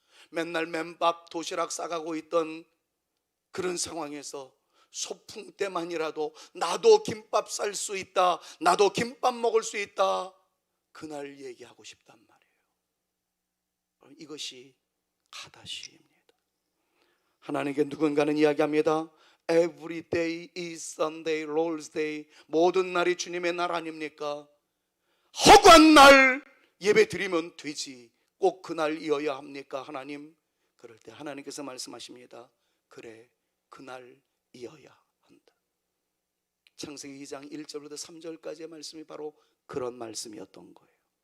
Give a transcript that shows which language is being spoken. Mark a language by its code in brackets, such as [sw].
[ko] 맨날 맨밥 도시락 싸가고 있던 그런 상황에서 소풍 때만이라도 나도 김밥 쌀 수 있다, 나도 김밥 먹을 수 있다, 그날 얘기하고 싶단 말이에요. 이것이 카다시입니다. 하나님께 누군가는 이야기합니다. [en] Every day is Sunday, Lord's Day. [ko] 모든 날이 주님의 날 아닙니까? 허구한 날 예배 드리면 되지, 꼭 그날이어야 합니까 하나님? 그럴 때 하나님께서 말씀하십니다. 그래, 그날이어야 한다. 창세기 2장 1절부터 3절까지의 말씀이 바로 그런 말씀이었던 거예요.